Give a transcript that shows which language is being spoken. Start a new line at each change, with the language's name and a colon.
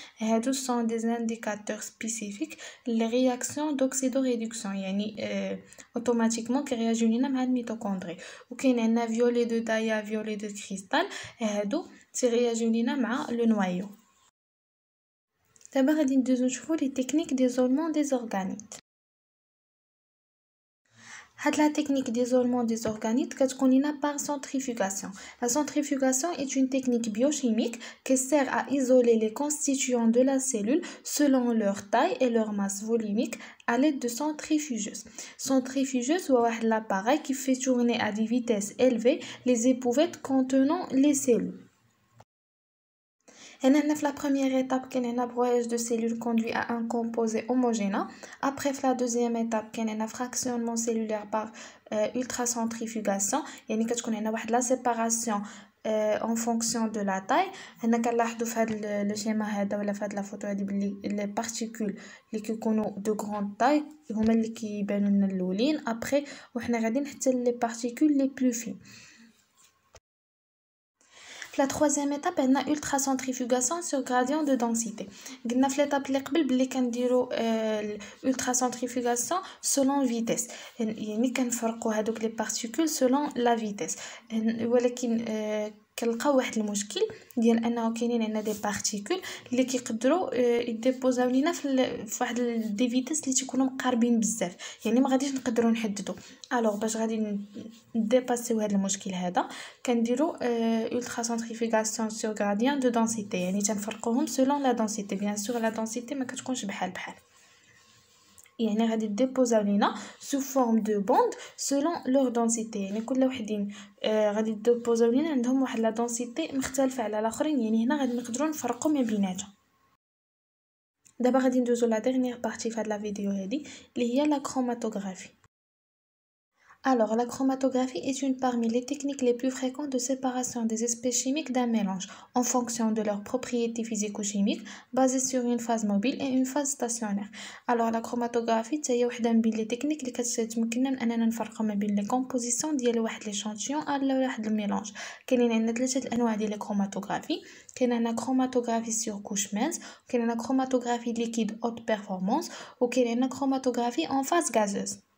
Arabic: هادو سون دي انديكاتور سبيسيفيك لي رياكسيون دوكسيدو ريدكسيون يعني اوتوماتيكمون كيرياجيو لينا مع الميتوكوندري. وكاين عندنا فيولي دو دايا فيولي دو كريستال هادو تيرياجيو لينا مع لو نوايو. دابا غادي ندوزو نشوفو لي تكنيك ديزولمون دي زورغانيت. هاد
French: la technique d'isolement des organites كتكون لينا par centrifugation. La centrifugation est une technique biochimique qui sert à isoler les constituants de la cellule selon leur taille et leur masse volumique à l'aide de centrifugeuses. Centrifugeuse هو واحد l'appareil qui fait tourner à des vitesses élevées les éprouvettes contenant les cellules.
Arabic: هنا في la première étape كاين هنا
French: broyage de cellules conduit à un composé homogène. Après في la deuxième étape كاين هنا fractionnement cellulaire par ultracentrifugation
Arabic: يعني كتكون هنا واحد
French: la séparation en fonction de la taille.
Arabic: هنا كنلاحظوا في هذا لو شيما هذا ولا في هذه لا فوتو هذه بلي لي بارتيكول اللي كيكونوا دو غروند تاي هما اللي كيبانوا لنا الاولين ابري وحنا غاديين حتى لي بارتيكول لي بلو فين.
French: La troisième étape
Arabic: عندنا
French: ultracentrifugation sur gradient de densité.
Arabic: قلنا في l'étape اللي قبل بلي كنديروا
French: ultracentrifugation selon vitesse
Arabic: يعني كنفرقوا هذوك لي بارتيكول selon la vitesse. ولكن كنلقاو واحد المشكل ديال انه كاينين عندنا دي بارتيكول اللي كيقدروا يديبوزاو لينا في واحد دي فيتاس اللي تيكونوا مقاربين بزاف يعني ما غاديش نقدروا نحددوا. الوغ باش غادي نديباسيو هذا المشكل هذا كنديروا
French: ultracentrifugation sur gradient de densité
Arabic: يعني تنفرقوهم selon la densité. bien sûr la densité ما كتكونش بحال يعني غادي ديبوزاو لينا
French: sous forme de bande selon leur densité
Arabic: يعني كل وحدين غادي ديبوزاو لينا عندهم واحد لا densité مختلفه على الاخرين يعني هنا غادي نقدروا نفرقوا ما بيناتهم. دابا غادي ندوزو لا dernière partie في هاد لا فيديو هادي اللي هي لا كروماتوغرافي.
French: Alors, la chromatographie est une parmi les techniques les plus fréquentes de séparation des espèces chimiques d'un mélange en fonction de leurs propriétés physico-chimiques basées sur une phase mobile et une phase stationnaire. Alors, la chromatographie
Arabic: هي وحده من لي تكنيك اللي كتمكننا اننا نفرقوا ما بين لي كومبوزيسيون ديال واحد ليشانتيون على واحد الميلانج. كاينين عندنا ثلاثه الانواع ديال الكروماتوغرافي. كاين عندنا كروماتوغرافي سور كوش مينس وكاين عندنا كروماتوغرافي ليكيد هوت بيرفورمانس وكاين عندنا كروماتوغرافي
French: en phase gazeuse.